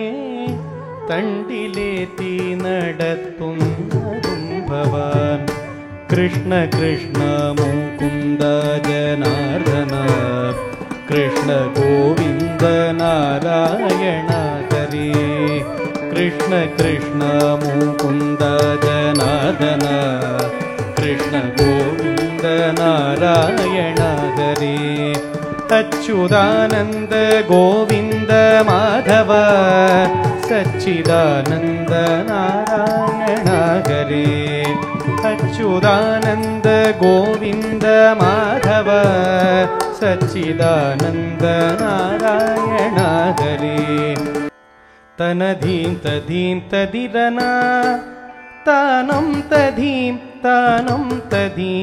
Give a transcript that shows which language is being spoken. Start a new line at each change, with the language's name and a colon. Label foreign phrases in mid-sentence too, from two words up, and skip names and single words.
Malayalam: തണ്ടിലേറ്റി നടത്തുന്നതും ഭവാൻ
Sanskrit: കൃഷ്ണ കൃഷ്ണ മുകുന്ദ ജനാർദ്ദന കൃഷ്ണ ഗോവിന്ദ നാരായണ ഹരേ കൃഷ്ണ കൃഷ്ണ മുകുന്ദ ജനാർദ്ദന കൃഷ്ണ ഗോവിന്ദ നാരായണ ഹരേ अच्युतानन्द गोविन्द माधव सच्चिदानन्द नारायण हरे अच्युतानन्द गोविन्द माधव सच्चिदानन्द नारायण हरे तनधीं तधीं तदिरना तानं तधीं तधीं